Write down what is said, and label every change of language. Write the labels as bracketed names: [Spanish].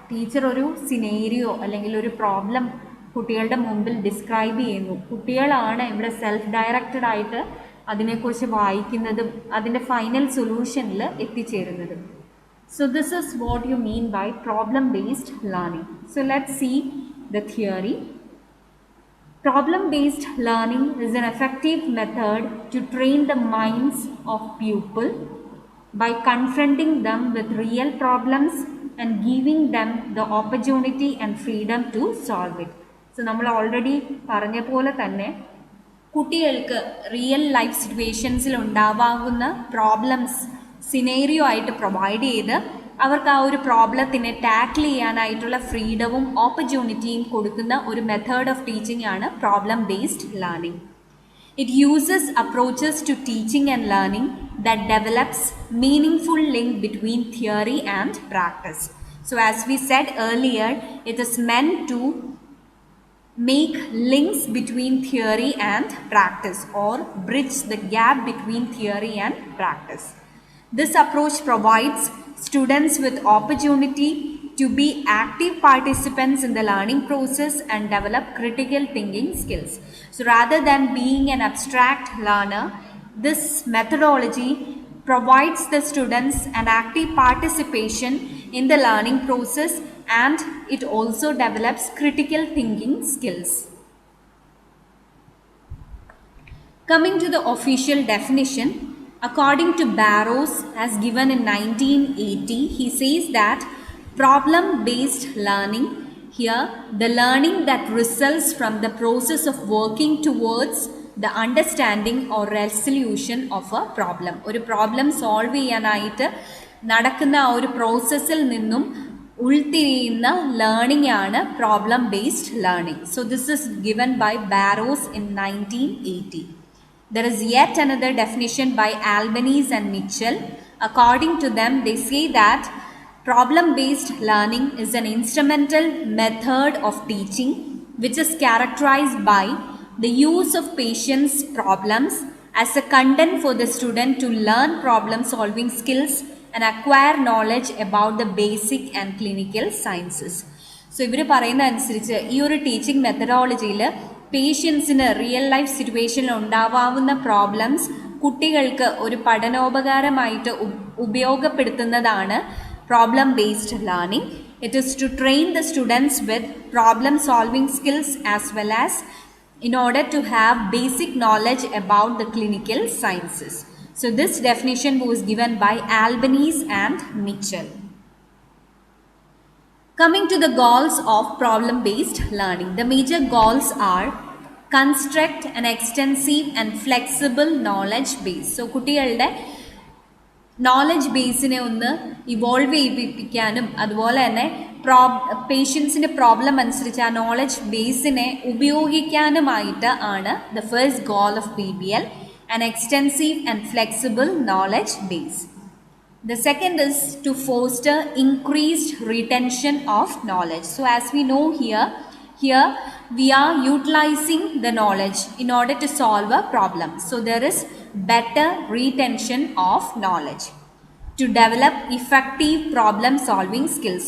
[Malayalam] Teacher ഒരു സിനേരിയോ അല്ലെങ്കിൽ ഒരു പ്രോബ്ലം കുട്ടികളുടെ മുമ്പിൽ ഡിസ്ക്രൈബ് ചെയ്യുന്നു. കുട്ടികളാണ് ഇവിടെ സെൽഫ് ഡയറക്റ്റഡ് ആയിട്ട് അതിനെക്കുറിച്ച് വായിക്കുന്നതും അതിൻ്റെ ഫൈനൽ സൊല്യൂഷനിൽ എത്തിച്ചേരുന്നതും. [English] So this is what you mean by problem based learning. So let's see the theory. Problem-based learning is an effective method to train the minds of pupil by confronting them with real problems and giving them the opportunity and freedom to solve it. [Malayalam] So, നമ്മൾ already പറഞ്ഞ പോലെ തന്നെ കുട്ടികൾക്ക് real life സിറ്റുവേഷൻസിൽ ഉണ്ടാവാവുന്ന problems scenario ആയിട്ട് provide ചെയ്ത് അവർക്ക് ആ ഒരു പ്രോബ്ലത്തിനെ ടാക്കിൾ ചെയ്യാനായിട്ടുള്ള ഫ്രീഡവും ഓപ്പർച്യൂണിറ്റിയും കൊടുക്കുന്ന ഒരു മെത്തേഡ് ഓഫ് ടീച്ചിങ് ആണ് problem based learning. [English] It uses approaches to teaching and learning that develops meaningful link between theory and practice. So as we said earlier, it is meant to make links between theory and practice or bridge the gap between theory and practice. This approach provides students with opportunity to be active participants in the learning process and develop critical thinking skills. So rather than being an abstract learner, this methodology provides the students an active participation in the learning process, and it also develops critical thinking skills. Coming to the official definition, according to Barrows, as given in 1980, he says that problem-based learning, here the learning that results from the process of working towards the understanding or resolution of a problem. [Malayalam] ഒരു problem solve ചെയ്യാനായിട്ട് നടക്കുന്ന ആ ഒരു പ്രോസസ്സിൽ നിന്നും ഉൾത്തിരിയുന്ന learning ആണ് problem based learning. [English] So this is given by Barrows in 1980. There is yet another definition by Albanese and Mitchell. According to them, they say that problem-based learning is an instrumental method of teaching which is characterized by the use of patient's problems as a content for the student to learn problem-solving skills and acquire knowledge about the basic and clinical sciences. [Malayalam] So, ഇവർ പറയുന്ന അനുസരിച്ച് ഈ ഒരു teaching മെത്തഡോളജിയിൽ പേഷ്യൻസിന് real life സിറ്റുവേഷനിൽ ഉണ്ടാവാവുന്ന problems കുട്ടികൾക്ക് ഒരു പഠനോപകാരമായിട്ട് ഉപയോഗപ്പെടുത്തുന്നതാണ് problem based learning. [English] It is to train the students with problem solving skills as well as in order to have basic knowledge about the clinical sciences. So this definition was given by Albanese and Mitchell. Coming to the goals of problem-based learning, the major goals are construct an extensive and flexible knowledge base. [Malayalam] So കുട്ടികളുടെ knowledge ബേസിനെ ഒന്ന് evolve ചെയ്യിപ്പിക്കാനും അതുപോലെ തന്നെ പേഷ്യൻസിൻ്റെ problem അനുസരിച്ച് ആ knowledge ബേസിനെ ഉപയോഗിക്കാനുമായിട്ട് ആണ് [English] The first goal of PBL, an extensive and flexible knowledge base. The second is to foster increased retention of knowledge. So as we know here we are utilizing the knowledge in order to solve a problem. So there is better retention of knowledge to develop effective problem solving skills.